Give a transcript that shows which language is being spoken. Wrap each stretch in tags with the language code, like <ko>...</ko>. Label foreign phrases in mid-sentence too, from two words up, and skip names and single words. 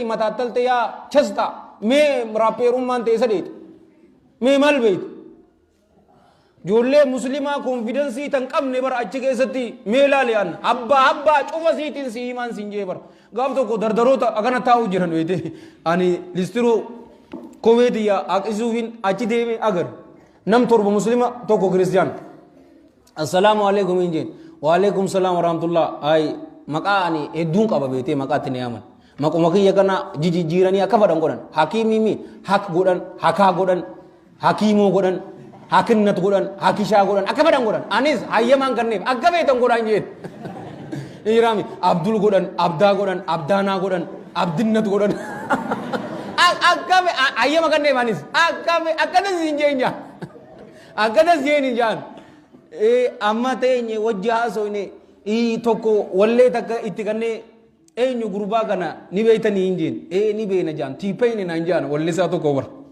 <om>mataattalte yaa chasta mee raappeerummaan ta'e sadeeti mee maal beeyte ijoollee muslimaa konfidensii tan qabne bara achi keessatti mee ilaale an abbaa cufa siitiin si himaan sin jee bara gaaf tokko dardaroota akana taa'u jiran beete ani listiroo komeediyaa aqisuufin achi deeme agar nam torba muslima tokko kiristiyaan</om> <ar>assalaamu alaikum</ar> <om>injeen</om> <ar>wa alaikum salaam wa rahmatullah</ar> <om>ay maqaa ani hedduun qaba beete maqaatti ne yaman maquma kiyya kana jijjiiranii akka fadhan godhan hakiimimi hak godhan hakaa godhan hakiimoo godhan hakinnat godhan hakishaa godhan akka fadhan godhan anis hayyamaan kanneef akka beetan godhan jeen irami abdul godhan abdaa godhan abdaanaa godhan abdinnat godhan akka ayyama kan deemanis akkanas hin jeenya akkanas jeeni jaan amma teenye wajji haasoyne tokko wallee takka itti kannee eenyu gurbaa kana ni beeytanii hin jeen ni beeyna jaan tiipeyne naan jaan wallee isaa tokko bar</om>